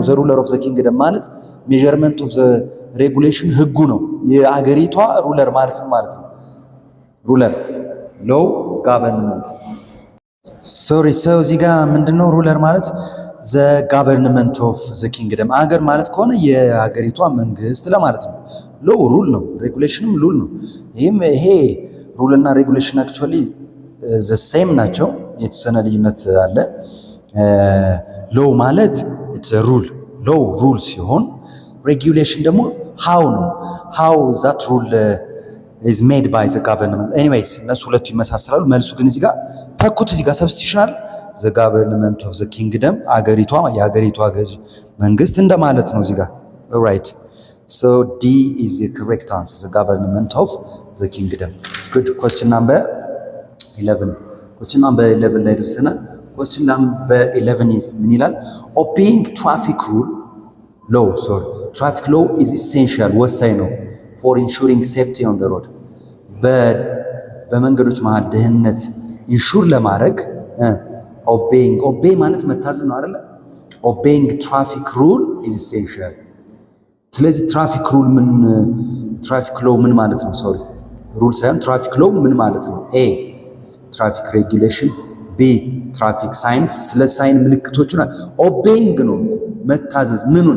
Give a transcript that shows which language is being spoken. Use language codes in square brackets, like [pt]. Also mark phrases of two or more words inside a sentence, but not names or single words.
[en] the ruler of the kingdom [am] ማለት [en] measurement of the regulation [am] ህጉ ነው። የአገሪቷ ሩለር ማለት ነው [en] ruler law government sorry [am] ሰው እዚህ ጋር ምንድነው ሩለር ማለት [en] the government of the kingdom [am] አገር ማለት ከሆነ የሀገሪቷ መንግስት ለማለት ነው። [en] law rule [am] ነው፣ ሬጉሌሽንም ሩል ነው። ይሄ ሩል እና ሬጉሌሽን [en] actually the same [am] ናቸው። የተወሰነ ልዩነት አለ። [en] ሎው ማለት it's rule law rule ሲሆን ሬጉሌሽን ደግሞ ሃው ነው how that rule is made by the government anyways [am] እነሱ ሁለቱ ይመሳሰላሉ። መልሱ ግን እዚህ ጋር ተኩት። እዚህ ጋር ሰብስቲሽናል [en] the government of the kingdom [am] የሀገሪቷ መንግስት እንደማለት ነው እዚህ ጋር [en] right so D is the correct answer the government of the kingdom good question number 11 [am] ላይ ደርሰናል። [en] question number 11 is [am] ምን ይላል? [en] obeying traffic law is essential [am] ወሳኝ ነው [en] for ensuring safety on the road [am] በመንገዶች መሃል ደህንነት ኢንሹር ለማድረግ [en] obey [am] ማለት መታዘዝ ነው አይደል? [en] obeying traffic rule is essential። ስለዚህ traffic law [am] ምን ማለት ነው? [en] sorry rule ሳይሆን traffic law [am] ምን ማለት ነው? [en] A traffic regulation, B traffic science። [am] ስለ ሳይን ምልክቶቹ ኦቤይንግ ነው መታዘዝ። ምኑን?